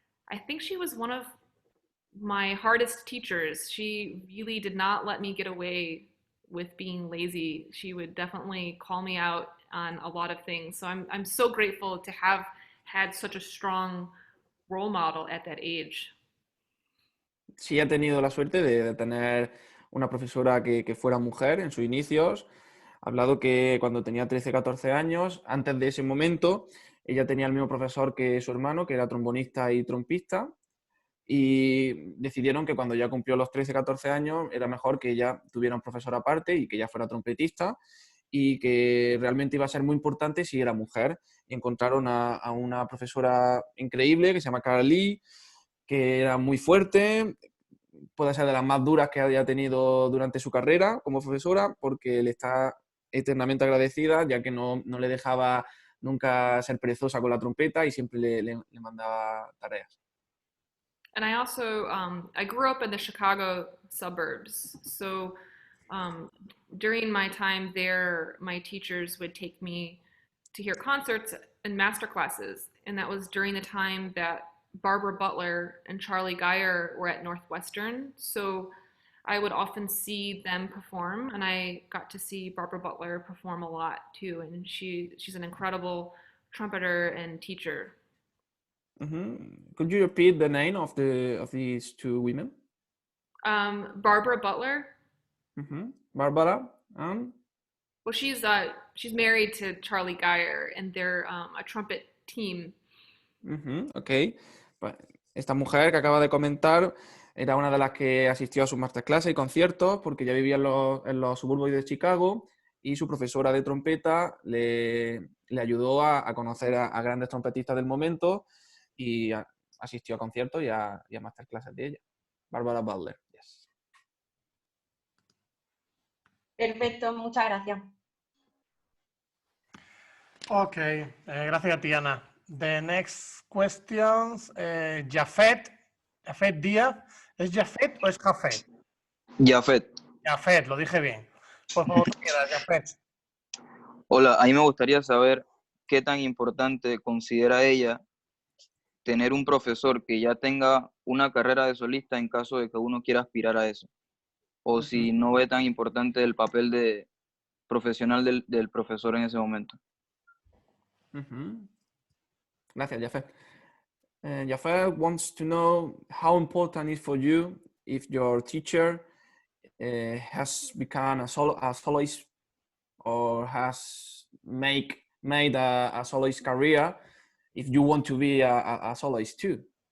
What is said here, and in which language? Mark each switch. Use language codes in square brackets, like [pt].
[en] I think she was one of my hardest teachers. She really did not let me get away with being lazy. She would definitely call me out on a lot of things. So I'm so grateful to have had such a strong role model at that age. [es] Sí, he tenido la suerte de tener una profesora que fuera mujer en sus inicios. Ha hablado que cuando tenía 13, 14 años, antes de ese momento, ella tenía el mismo profesor que su hermano, que era trombonista y trompista, y decidieron que cuando ya cumplió los 13, 14 años era mejor que ella tuviera un profesor aparte y que ella fuera trompetista, y que realmente iba a ser muy importante si era mujer. Y encontraron a una profesora increíble que se llama Carrie Lee, que era muy fuerte, puede ser de las más duras que haya tenido durante su carrera como profesora, porque le está eternamente agradecida, ya que no le dejaba nunca ser perezosa con la trompeta y siempre le mandaba tareas. [en] And I also, I grew up in the Chicago suburbs. So during my time there, my teachers would take me to hear concerts and master classes. And that was during the time that Barbara Butler and Charlie Geyer were at Northwestern. So I would often see them perform, and I got to see Barbara Butler perform a lot too. And she's an incredible trumpeter and teacher. Could you repeat the name of these two women? Barbara Butler. Barbara and? Well, she's married to Charlie Geyer, and they're a trumpet team. Ok. [es] Pues esta mujer que acaba de comentar era una de las que asistió a sus masterclasses y conciertos porque ya vivía en los suburbios de Chicago y su profesora de trompeta le ayudó a conocer a grandes trompetistas del momento y asistió a conciertos y a masterclasses de ella. [en] Barbara Butler. Yes. [es] Perfecto, muchas gracias. Ok, gracias a ti, Ana. [en] The next questions, [es] Jafet Díaz. ¿Es Jafet o es Jafet? Jafet. Jafet, lo dije bien. Por favor, tú quieras, Jafet. Hola, a mí me gustaría saber qué tan importante considera ella tener un profesor que ya tenga una carrera de solista en caso de que uno quiera aspirar a eso. O si no ve tan importante el papel de profesional del profesor en ese momento. Gracias, Jafet. [en] Jafet wants to know how important it is for you if your teacher has become a soloist or has made a soloist career, if you want to be a soloist too.